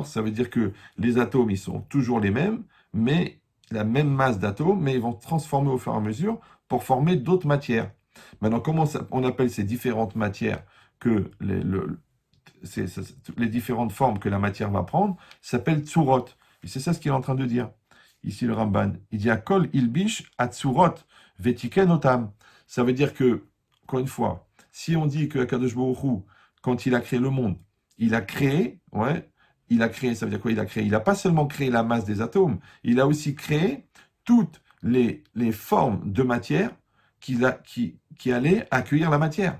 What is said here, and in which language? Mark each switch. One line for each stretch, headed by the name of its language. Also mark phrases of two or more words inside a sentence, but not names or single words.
French: Ça veut dire que les atomes, ils sont toujours les mêmes, mais la même masse d'atomes, mais ils vont se transformer au fur et à mesure pour former d'autres matières. Maintenant, comment on appelle ces différentes matières que les différentes formes que la matière va prendre s'appellent tsurot. Et c'est ça ce qu'il est en train de dire. Ici, le Ramban. Il dit
Hebrew: הכל הלביש הצורות ותיקן אותם.
French: Ça veut dire que, encore une fois, si on dit que Akadosh Baruch Hu, quand il a créé le monde, il a créé, ça veut dire quoi? Il a créé. Il n'a pas seulement créé la masse des atomes, il a aussi créé toutes les formes de matière qui allaient accueillir la matière.